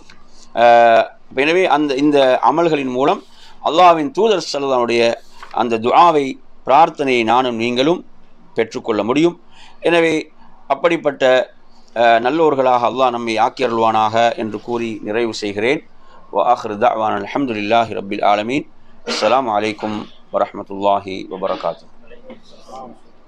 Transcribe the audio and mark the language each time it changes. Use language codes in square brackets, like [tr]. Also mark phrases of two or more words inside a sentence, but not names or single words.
[ta] எனவே இந்த அமல்களின் மூலம் அல்லாஹ்வின் தூதர் ஸல்லல்லாஹுடைய அந்த துஆவை, பிரார்த்தனையை நானும் நீங்களும் பெற்றுக்கொள்ள முடியும். எனவே அப்படிப்பட்ட நல்லோர்களாக அல்லாஹ் நம்மை ஆக்கியருள்வானாக என்று கூறி நிறைவு செய்கிறேன். [ar] وآخر دعوانا الحمد لله رب العالمين. السلام عليكم ورحمة الله وبركاته.